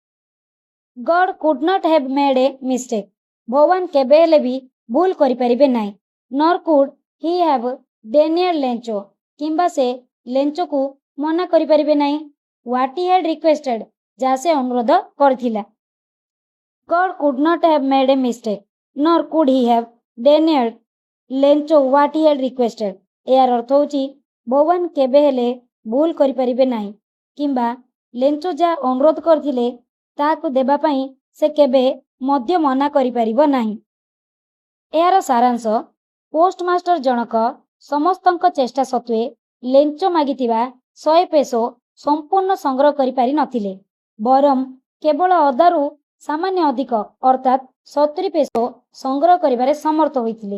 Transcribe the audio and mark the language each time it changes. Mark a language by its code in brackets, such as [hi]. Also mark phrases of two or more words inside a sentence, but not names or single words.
[en] God could not have made a mistake, [or] ଭଗବାନ କେବେ ହେଲେ ବି ଭୁଲ କରିପାରିବେ ନାହିଁ। [en] nor could he have denied Lencho, [or] କିମ୍ବା ସେ ଲେଞ୍ଚୋକୁ ମନା କରିପାରିବେ ନାହିଁ। [en] what he had requested, [or] ଯାହା ସେ ଅନୁରୋଧ କରିଥିଲା। [en] God could not have made a mistake, nor could he have denied ଲେଞ୍ଚୋ what he had requested। [or] ଏହାର ଅର୍ଥ ହେଉଛି ଭଗବାନ କେବେ ହେଲେ ଭୁଲ କରିପାରିବେ ନାହିଁ କିମ୍ବା ଲେଞ୍ଚୋ ଯାହା ଅନୁରୋଧ କରିଥିଲେ ତାହାକୁ ଦେବା ପାଇଁ ସେ କେବେ ମଧ୍ୟ ମନା କରିପାରିବ ନାହିଁ। ଏହାର ସାରାଂଶ, ପୋଷ୍ଟମାଷ୍ଟର ଜଣକ ସମସ୍ତଙ୍କ ଚେଷ୍ଟା ସତ୍ତ୍ୱେ ଲେଞ୍ଚୋ ମାଗିଥିବା 100 ପେସୋ ସମ୍ପୂର୍ଣ୍ଣ ସଂଗ୍ରହ କରିପାରି ନଥିଲେ, ବରଂ କେବଳ ଅଧାରୁ ସାମାନ୍ୟ ଅଧିକ ଅର୍ଥାତ୍ 70 ପେସୋ ସଂଗ୍ରହ କରିବାରେ ସମର୍ଥ ହୋଇଥିଲେ।